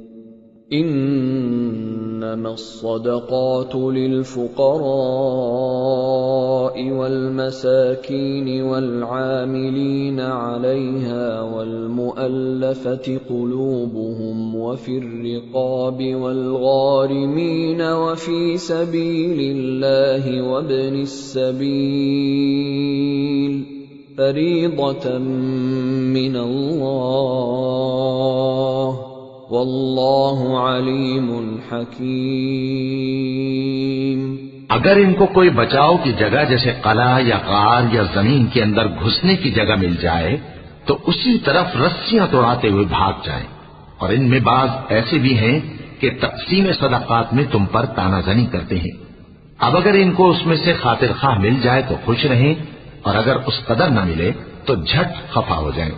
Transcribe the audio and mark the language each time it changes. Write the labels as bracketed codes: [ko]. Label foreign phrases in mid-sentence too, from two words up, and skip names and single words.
[ar] إنما الصدقات للفقراء والمساكين والعاملين عليها والمؤلفة قلوبهم وفي الرقاب والغارمين وفي سبيل الله وابن السبيل فريضة من الله والله عليم حكيم. [ur] اگر ان کو کوئی بچاؤ کی جگہ جیسے قلعہ یا غار یا زمین کے اندر گھسنے کی جگہ مل جائے تو اسی طرف رسیاں تڑاتے ہوئے بھاگ جائیں. اور ان میں بعض ایسے بھی ہیں کہ تقسیم صدقات میں تم پر طعنہ زنی کرتے ہیں. اب اگر ان کو اس میں سے خاطر خواہ مل جائے تو خوش رہیں اور اگر اس قدر نہ ملے تو جھٹ خفا ہو جائیں.